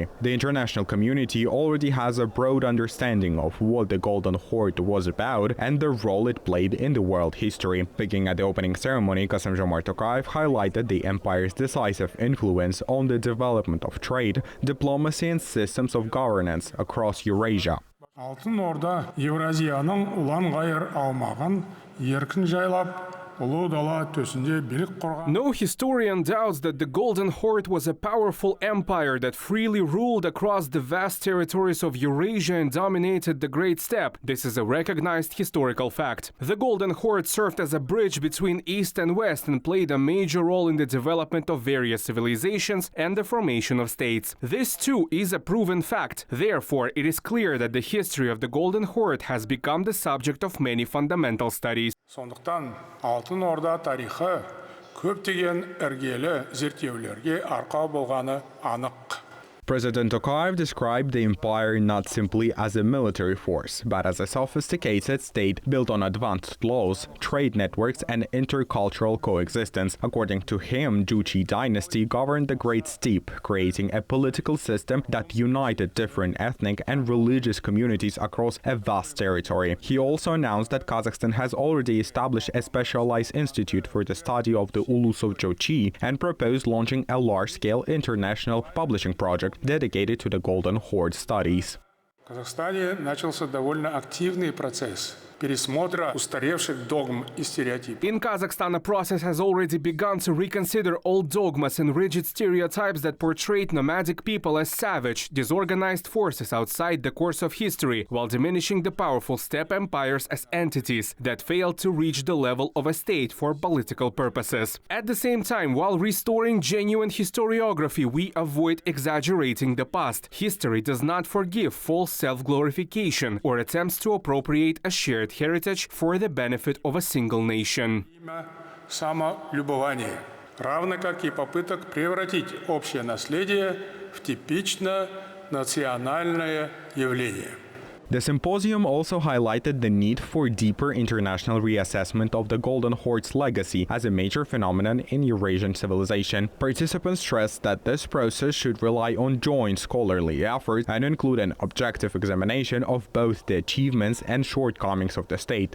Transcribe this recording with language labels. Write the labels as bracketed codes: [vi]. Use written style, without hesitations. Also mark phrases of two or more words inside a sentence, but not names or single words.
[en] The international community already has a broad understanding of what the Golden Horde was about and the role it played in the world history. Speaking at the opening ceremony, Kassym-Jomart Tokayev highlighted the empire's decisive influence on the development of trade, diplomacy and systems of governance across Eurasia. [kk] Алтын Орда Евразияның ұлан-ғайыр аумағын еркін жайлап, ұлы дала төсінде билік құрған. [en] No historian doubts that the Golden Horde was a powerful empire that freely ruled across the vast territories of Eurasia and dominated the Great Steppe. This is a recognized historical fact. The Golden Horde served as a bridge between East and West and played a major role in the development of various civilizations and the formation of states. This too is a proven fact. Therefore, it is clear that the history of the Golden Horde has become the subject of many fundamental studies. [kk] Сондықтан Алтын Орда тарихы көптеген іргелі зерттеулерге арқау болғаны анық. [en] President Tokayev described the empire not simply as a military force, but as a sophisticated state built on advanced laws, trade networks, and intercultural coexistence. According to him, Juche dynasty governed the Great Steppe, creating a political system that united different ethnic and religious communities across a vast territory. He also announced that Kazakhstan has already established a specialized institute for the study of the Ulusov Juche and proposed launching a large-scale international publishing project dedicated to the Golden Horde studies. [ru] В Казахстане начался довольно активный процесс пересмотра устаревших догм и стереотипов. [en] In Kazakhstan, a process has already begun to reconsider old dogmas and rigid stereotypes that portrayed nomadic people as savage, disorganized forces outside the course of history, while diminishing the powerful steppe empires as entities that failed to reach the level of a state for political purposes. At the same time, while restoring genuine historiography, we avoid exaggerating the past. History does not forgive false self-glorification or attempts to appropriate a shared heritage for the benefit of a single nation. [ru] Самолюбование, равно как и попыток превратить общее наследие в типично национальное явление. [en] The symposium also highlighted the need for deeper international reassessment of the Golden Horde's legacy as a major phenomenon in Eurasian civilization. Participants stressed that this process should rely on joint scholarly efforts and include an objective examination of both the achievements and shortcomings of the state.